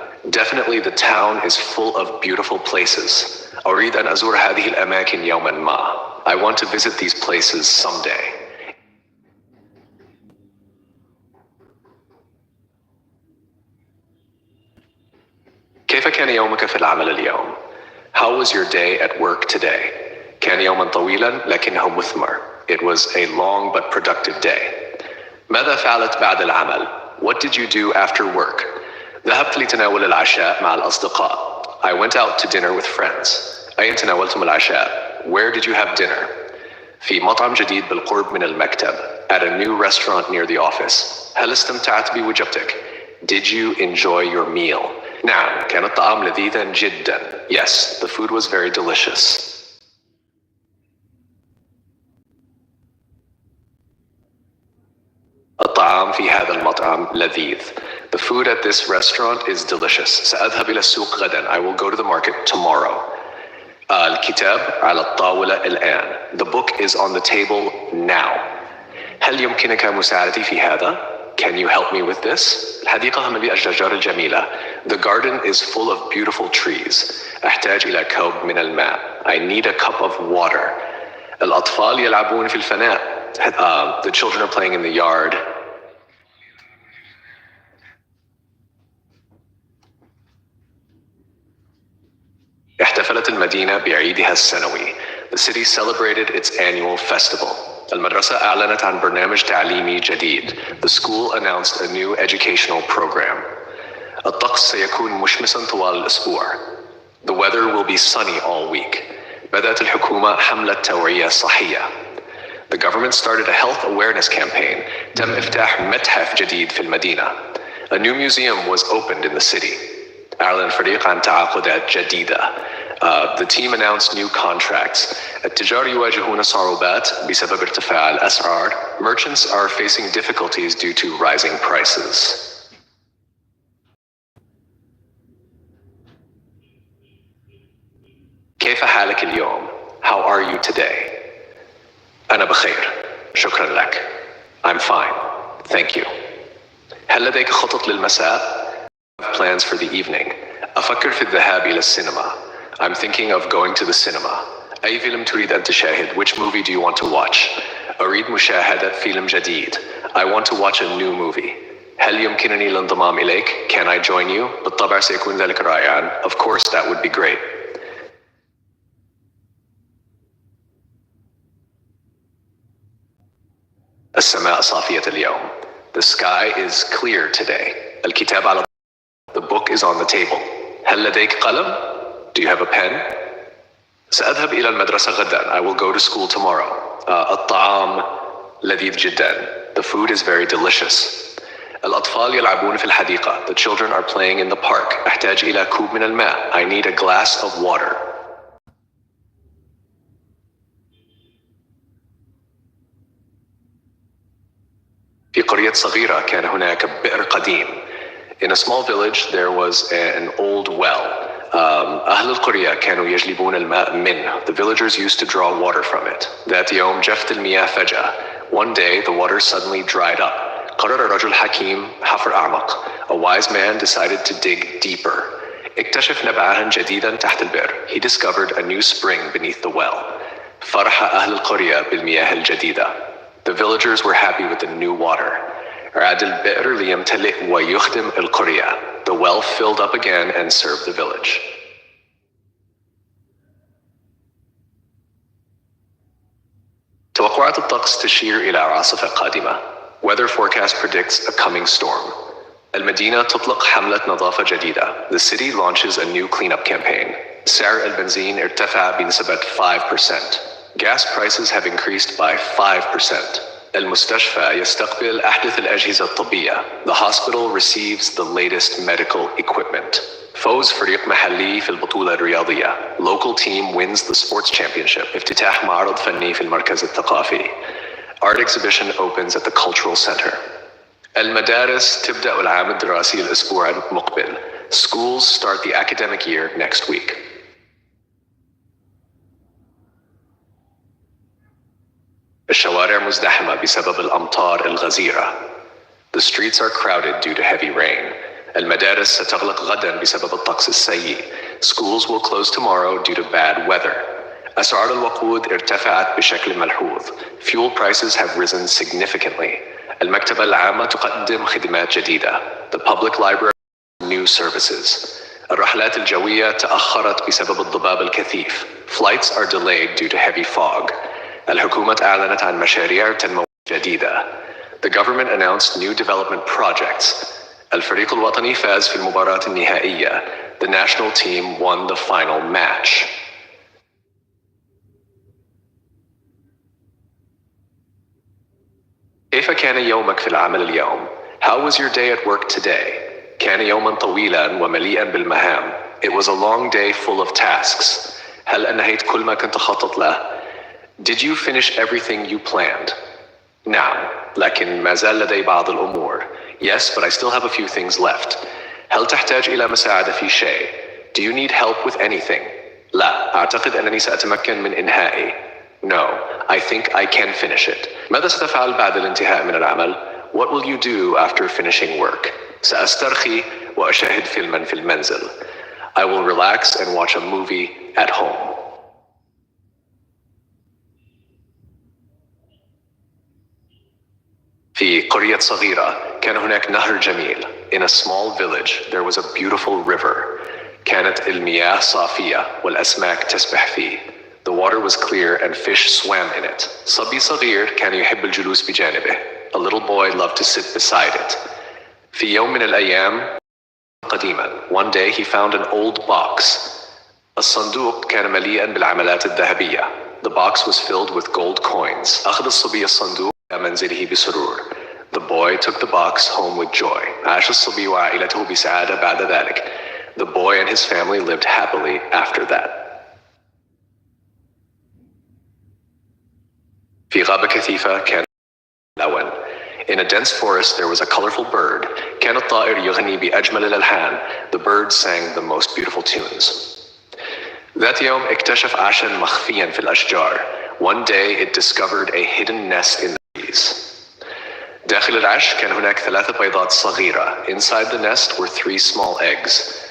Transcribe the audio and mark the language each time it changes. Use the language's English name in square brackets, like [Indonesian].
[English] Definitely the town is full of beautiful places. [Arabic] أريد أن أزور هذه الأماكن يوما ما. [English] I want to visit these places someday. [Arabic] كيف كان يومك في العمل اليوم؟ [English] How was your day at work today? [Arabic] كان يوما طويلا لكنه مثمر. [English] It was a long but productive day. [Arabic] ماذا فعلت بعد العمل? [English] What did you do after work? [Arabic] ذهبت لتناول العشاء مع الأصدقاء. [English] I went out to dinner with friends. [Arabic] أين تناولتم العشاء? [English] Where did you have dinner? [Arabic] في مطعم جديد بالقرب من المكتب. [English] At a new restaurant near the office. [Arabic] هل استمتعت بوجبتك? [English] Did you enjoy your meal? [Arabic] نعم، كان الطعام لذيذا جدا. [English] Yes, the food was very delicious. [Arabic] الطعام في هذا المطعم لذيذ. [English] The food at this restaurant is delicious. [Arabic] سأذهب إلى السوق غدا. [English] I will go to the market tomorrow. [Arabic] الكتاب على الطاولة الآن. [English] The book is on the table now. [Arabic] هل يمكنك مساعدتي في هذا? [English] Can you help me with this? [Arabic] الحديقة مليئة الأشجار الجميلة. [English] The garden is full of beautiful trees. [Arabic] أحتاج إلى كوب من الماء. [English] I need a cup of water. [Arabic] الأطفال يلعبون في الفناء. [English] The children are playing in the yard. [Arabic] احتفلت المدينة بعيدها السنوي. [English] The city celebrated its annual festival. [Arabic] المدرسة أعلنت عن برنامج تعليمي جديد. [English] The school announced a new educational program. [Arabic] الطقس سيكون مشمسا طوال الأسبوع. [English] The weather will be sunny all week. [Arabic] بدأت الحكومة حملة توعية صحية. [English] The government started a health awareness campaign. [Arabic] تم إفتاح متحف جديد في المدينة. [English] A new museum was opened in the city. [Arabic] أعلن الفريق عن تعاقدات جديدة. [English] The team announced new contracts. [Arabic] التجار يواجهون صعوبات بسبب ارتفاع الأسعار. [English] Merchants are facing difficulties due to rising prices. [Arabic] كيف حالك اليوم? [English] How are you today? [Arabic] أنا بخير. شكرا لك. [English] I'm fine. Thank you. [Arabic] هل لديك خطط للمساء؟ [English] Plans for the evening. [Arabic] أفكر في الذهاب إلى السينما. [English] I'm thinking of going to the cinema. [Arabic] أي فيلم تريد أن تشاهد? [English] Which movie do you want to watch? [Arabic] أريد مشاهدة فيلم جديد. [English] I want to watch a new movie. [Arabic] هل يمكنني الانضمام إليك? [English] Can I join you? [Arabic] بالطبع سيكون ذلك رائعا. [English] Of course, that would be great. [Arabic] السماء صافية اليوم. [English] The sky is clear today. [Arabic] الكتاب على [English] The book is on the table. [Arabic] هل لديك قلم? [English] Do you have a pen? [Arabic] سأذهب إلى المدرسة غدا. [English] I will go to school tomorrow. [Arabic] الطعام لذيذ جدا. [English] The food is very delicious. [Arabic] الأطفال يلعبون في الحديقة. [English] The children are playing in the park. [Arabic] أحتاج إلى كوب من الماء. [English] I need a glass of water. [Arabic] في قرية صغيرة كان هناك بئر قديم. [English] In a small village there was an old well. [Arabic] أهل القرية كانوا يجلبون الماء منه. [English] The villagers used to draw water from it. [Arabic] ذات يوم جفت المياه فجأة. [English] One day the water suddenly dried up. [Arabic] قرر رجل حكيم حفر أعمق. [English] A wise man decided to dig deeper. [Arabic] اكتشف نبعاً جديداً تحت البئر. [English] He discovered a new spring beneath the well. [Arabic] فرح أهل القرية بالمياه الجديدة. [English] The villagers were happy with the new water. [Arabic] عاد البئر ليمتلئ ويخدم القرية. [English] The well filled up again and served the village. [Arabic] توقعات الطقس تشير إلى عاصفة قادمة. [English] Weather forecast predicts a coming storm. [Arabic] المدينة تطلق حملة نظافة جديدة. [English] The city launches a new cleanup campaign. [Arabic] سعر البنزين ارتفع بنسبة 5%. [English] Gas prices have increased by 5%. [Arabic] المستشفى يستقبل أحدث الأجهزة الطبية. [English] The hospital receives the latest medical equipment. [Arabic] فوز فريق محلي في البطولة الرياضية. [English] Local team wins the sports championship. [Arabic] افتتاح معرض فني في المركز الثقافي. [English] Art exhibition opens at the cultural center. [Arabic] المدارس تبدأ العام الدراسي الأسبوع المقبل. [English] Schools start the academic year next week. [Arabic] الشوارع مزدحمة بسبب الأمطار الغزيرة. [English] The streets are crowded due to heavy rain. [Arabic] المدارس ستغلق غدا بسبب الطقس السيء. [English] Schools will close tomorrow due to bad weather. [Arabic] أسعار الوقود ارتفعت بشكل ملحوظ. [English] Fuel prices have risen significantly. [Arabic] المكتبة العامة تقدم خدمات جديدة. [English] The public library new services. [Arabic] الرحلات الجوية تأخرت بسبب الضباب الكثيف. [English] Flights are delayed due to heavy fog. [Arabic] الحكومة أعلنت عن مشاريع تنموية جديدة. [English] The government announced new development projects. [Arabic] الفريق الوطني فاز في المباراة النهائية. [English] The national team won the final match. [Arabic] كيف كان يومك في العمل اليوم? [English] How was your day at work today? [Arabic] كان يوما طويلا ومليئا بالمهام. [English] It was a long day full of tasks. [Arabic] هل أنهيت كل ما كنت خطط له? [English] Did you finish everything you planned? [Arabic] نعم، لكن ما زال لدي بعض الأمور. [English] Yes, but I still have a few things left. [Arabic] هل تحتاج إلى مساعدة في شيء? [English] Do you need help with anything? [Arabic] لا، أعتقد أنني سأتمكن من إنهائي. [English] No, I think I can finish it. [Arabic] ماذا ستفعل بعد الانتهاء من العمل? [English] What will you do after finishing work? [Arabic] سأسترخي وأشاهد فيلما في المنزل. [English] I will relax and watch a movie at home. [Arabic] في قرية صغيرة كان هناك نهر جميل. [English] In a small village there was a beautiful river. [Arabic] كانت المياه صافية والأسماك تسبح فيه. [English] The water was clear and fish swam in it. [Arabic] صبي صغير كان يحب الجلوس بجانبه. [English] A little boy loved to sit beside it. [Arabic] في يوم من الأيام قديما, [English] one day he found an old box. [Arabic] الصندوق كان مليئا بالعملات الذهبية. [English] The box was filled with gold coins. [Arabic] أخذ الصبي الصندوق إلى منزله بسرور. [English] The boy took the box home with joy. [Arabic] عاش الصبي وعائلته بسعادة بعد ذلك. [English] The boy and his family lived happily after that. [Arabic] في غابة كثيفة كان لون. [English] In a dense forest there was a colorful bird. [Arabic] كان الطائر يغني بأجمل الألحان. [English] The bird sang the most beautiful tunes. [Arabic] ذات يوم اكتشف عشا مخفيا في الأشجار. [English] One day it discovered a hidden nest in the trees. [Arabic] داخل العش كان هناك 3 بيضات صغيرة. [English] Inside the nest were 3 small eggs.